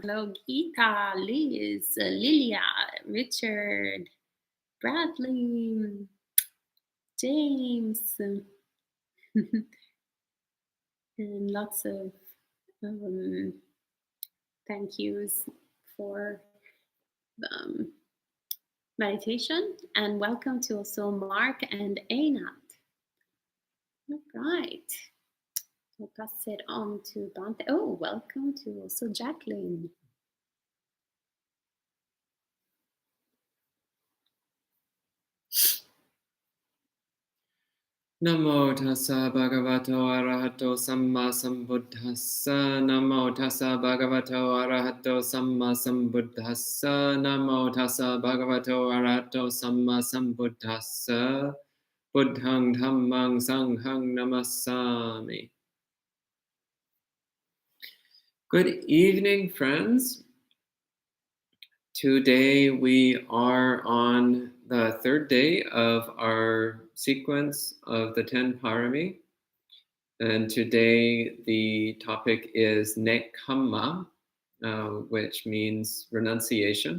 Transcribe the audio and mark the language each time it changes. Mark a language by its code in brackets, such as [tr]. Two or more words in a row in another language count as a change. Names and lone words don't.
[en] Hello, Geeta, Liz, Lilia, Richard, Bradley, James, and lots of thank yous for meditation. And welcome to also Mark and Einat. All right. I'll pass it on to Bante. Oh, welcome to also Jacqueline. [pi] Namo tassa bhagavato arahato samma sambuddhassa. Namo tassa bhagavato arahato samma sambuddhassa. Namo tassa bhagavato arahato samma sambuddhassa. Buddhang dhammang sanghang namassami. [en] Good evening, friends. Today we are on the third day of our sequence of the 10 parami. And today the topic is nekkhamma, which means renunciation.